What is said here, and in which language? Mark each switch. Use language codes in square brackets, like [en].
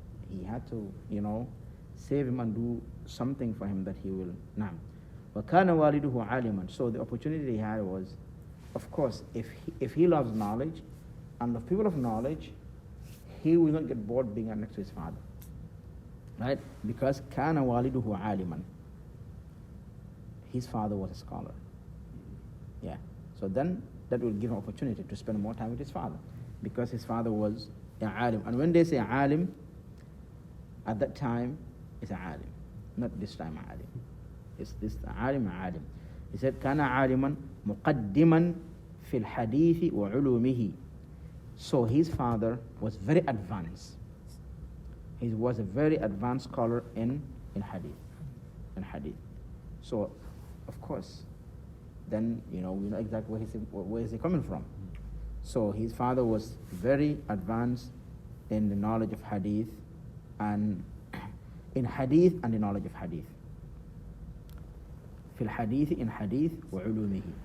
[en] He had to, save him and do something for him that he will. [ar] Naam. وَكَانَ وَالِدُهُ عَالِمًا. [en] So the opportunity he had was, of course, if he loves knowledge and the people of knowledge, he will not get bored being next to his father. Right? [ar] Because كَانَ وَالِدُهُ عَالِمًا. [en] His father was a scholar. Yeah. So then that will give him opportunity to spend more time with his father. Because his father was a alim. And when they say alim, at that time, it's a alim. Not this time alim. It's this alim. He said, [ar] كَانَ عَالِمًا مُقَدِّمًا فِي الْحَدِيثِ وَعُلُومِهِ. [en] So his father was very advanced. He was a very advanced scholar in hadith. So, of course, then, we know exactly where is he coming from. So his father was very advanced in the knowledge of hadith and in hadith and the knowledge of hadith. [ar] في الحديث [en] in hadith [ar] وعلومه.